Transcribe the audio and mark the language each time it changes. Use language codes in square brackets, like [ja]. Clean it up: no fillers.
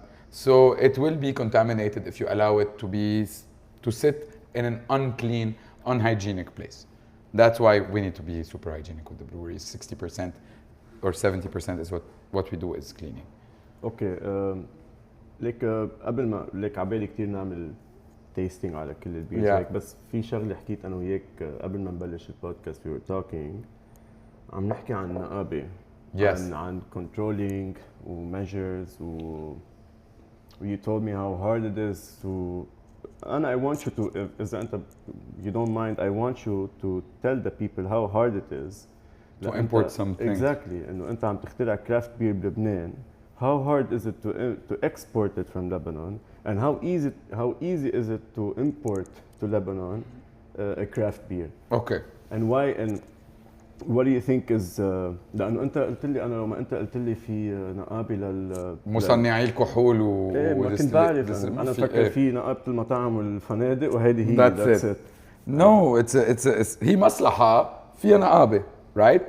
[en] So it will be contaminated if you allow it to sit in an unclean, unhygienic place. That's why we need to be super hygienic with the breweries. 60% or 70% is what we do is cleaning. [ar] اوكي ليك قبل ما ليك عبالي كثير نعمل تيستينج على كل البيرز [en] Yeah. [ar] هيك بس في شغله حكيت انا وياك قبل ما نبلش البودكاست [en] we were talking [ar] عم نحكي عن نقابه [en] Yes. [ar] عن [en] controlling و measures و you told me how hard it is to and I want you to [ar] إذا أنت [en] you don't mind I want you to tell the people how hard it is To import something. Exactly [ar] إنه أنت عم تخترع craft beer بلبنان. [en] How hard is it to export it from Lebanon and how easy is it to import to Lebanon a craft beer? Okay. And why and what do you think is [ar] لأنه أنت قلت لي أنا لما أنت قلت لي في نقابة مصنعي الكحول ما كنت بعرف أنا فكر في نقابة المطاعم والفنادق وهذه هي [en] That's it. No, it's [ar] هي مصلحة فيها نقابة, [en] right?